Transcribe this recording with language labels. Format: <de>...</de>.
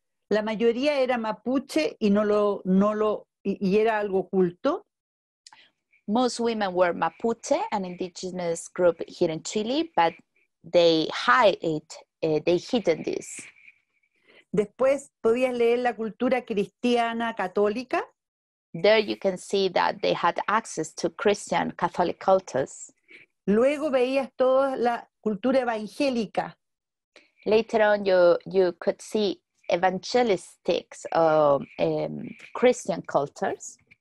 <es>La mayoría era mapuche y y era algo oculto.</es> <en>Most women were Mapuche, an indigenous group here in Chile, but they hidden this.</en> <es>Después podías leer la cultura cristiana católica.</es> <en>There you can see that they had access to Christian Catholic cultures.</en> <es>Luego veías toda la cultura evangélica.</es> <en>Later on, you could see evangelistics, Christian cultures.</en>